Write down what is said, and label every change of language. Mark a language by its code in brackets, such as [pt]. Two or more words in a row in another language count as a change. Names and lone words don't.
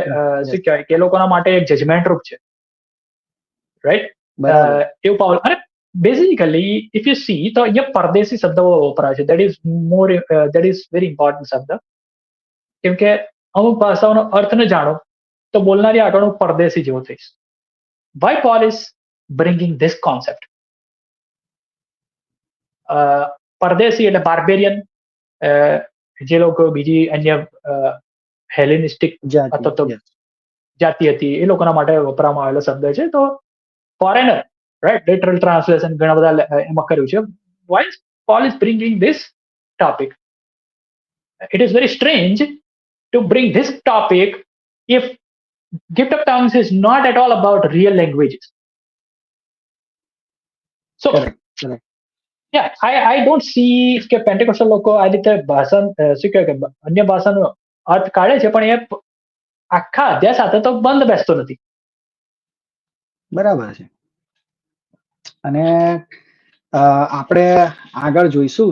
[gu] શું કહેવાય કે એ લોકોના માટે એક જજમેન્ટ રૂપ છે, રાઈટ? બરાબર. એવું પાઉલ. અને [en] basically if you see [gu] તો અહીંયા પરદેશી શબ્દ વપરાય છે. [en] that is very important શબ્દ. [gu] કેમ કે અમુક ભાષાઓનો અર્થ ન જાણો તો બોલનારી આગળ હું પરદેશી જેવો થઈશ. [en] વાય Paul is bringing this concept? [gu] પરદેશી એટલે બાર્બેરિયન, જે લોકો બીજી અન્ય હેલેનિસ્ટિક અથવા તો જાતિ હતી, એ લોકોના માટે વપરાવામાં આવેલો શબ્દ છે. [en] તો foreigner, right? literal translation [gu] ઘણા બધા એમાં કર્યું છે. [en] વાય Paul is bringing this topic? It is very strange to bring this topic if gift of tongues is not at all about real languages. So Correct. yeah, I don't see [gu] કે પેન્ટેકોસ્ટલ લોકો આ રીતે ભાષા શું કહેવાય કે અન્ય ભાષાનો અર્થ કાઢે છે, પણ એ આખા અધ્યાય સાથે તો બંધ બેસતો નથી. બરાબર છે. અને આપણે આગળ જોઈશું.